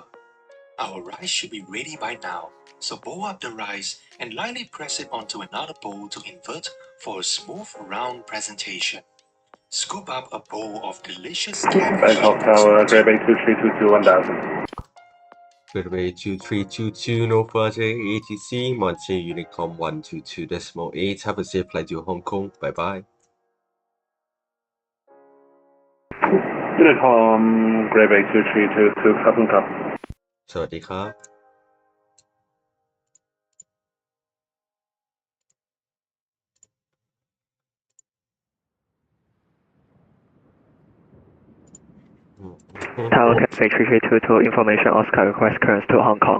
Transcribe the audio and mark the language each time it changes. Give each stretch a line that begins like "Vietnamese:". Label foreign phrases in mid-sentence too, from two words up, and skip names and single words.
English: Our rice should be ready by now, so bowl up the rice and lightly press it onto another bowl to invert for a smooth round presentation. Scoop up a bowl of delicious cabbage. Bangkok Tower, Grade Bay 2322 1000. Runway 2322, no further ATC, Monte Unicom 122.8, have a safe flight to Hong Kong, bye bye. Unicom, Grade Bay 2322,
Thai: ขอบคุณครับ สวัสดีครับ
English: Tower Cafe 3322, information Oscar request clearance to Hong Kong.